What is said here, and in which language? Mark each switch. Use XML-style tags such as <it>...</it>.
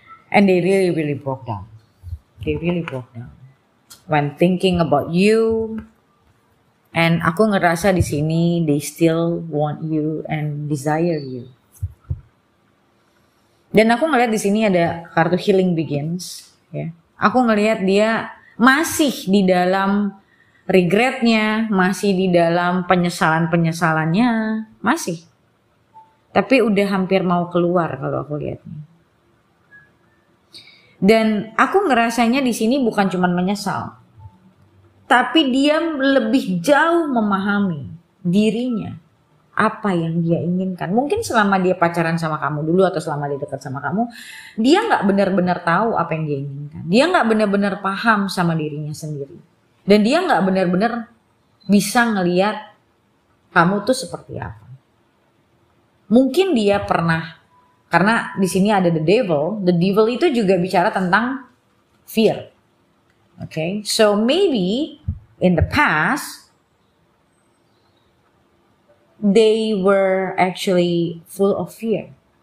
<en>And they really broke down. They really broke down when thinking about you. And</en> <id>aku ngerasa di sini</id> <en>they still want you and desire you.</en> <id>Dan aku ngelihat di sini ada kartu Healing Begins. Ya, aku ngelihat dia masih di dalam regretnya, masih di dalam penyesalannya, masih. Tapi udah hampir mau keluar kalau aku lihatnya. Dan aku ngerasanya di sini bukan cuma menyesal, tapi dia lebih jauh memahami dirinya, apa yang dia inginkan. Mungkin selama dia pacaran sama kamu dulu atau selama dia dekat sama kamu, dia nggak benar-benar tahu apa yang dia inginkan. Dia nggak benar-benar paham sama dirinya sendiri, dan dia nggak benar-benar bisa ngelihat kamu tuh seperti apa. Mungkin dia pernah. Karena di sini ada the devil itu juga bicara tentang fear.</id> <en>Okay, so maybe in the past they were actually full of fear.</en>